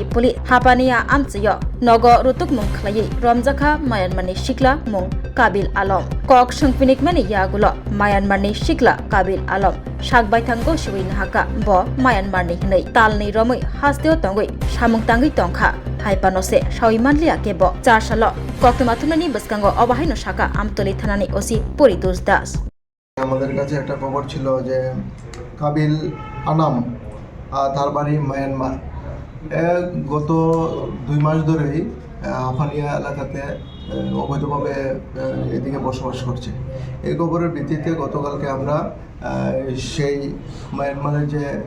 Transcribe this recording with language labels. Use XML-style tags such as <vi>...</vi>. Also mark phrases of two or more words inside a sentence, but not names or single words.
<trp>poli Hapania amchayo nogo rutuk mung khlai Ramjakha Myanmarni sikla mung Kabil Alom kok sungpinik mani yagulo Myanmarni sikla Kabil Alom sakbai thango siwi nahaka bo Myanmarni hnei talni romui hasteo tongoi samung tangi tongkha haipanose sawimanlia kebo 4 salo koktumathunani baskango obahaino saka amtoli thanani osi Poritos Das</trp> <bn>আমাদের কাছে একটা খবর ছিল যে কাবিল আনাম তার বাড়ি মায়ানমার গত 2 মাস ধরেই আফানিয়া এলাকাতে অবৈধভাবে এদিকে বসবাস করছে এই খবরের ভিত্তিতে গতকালকে আমরা সেই মায়ানমারের যে</bn>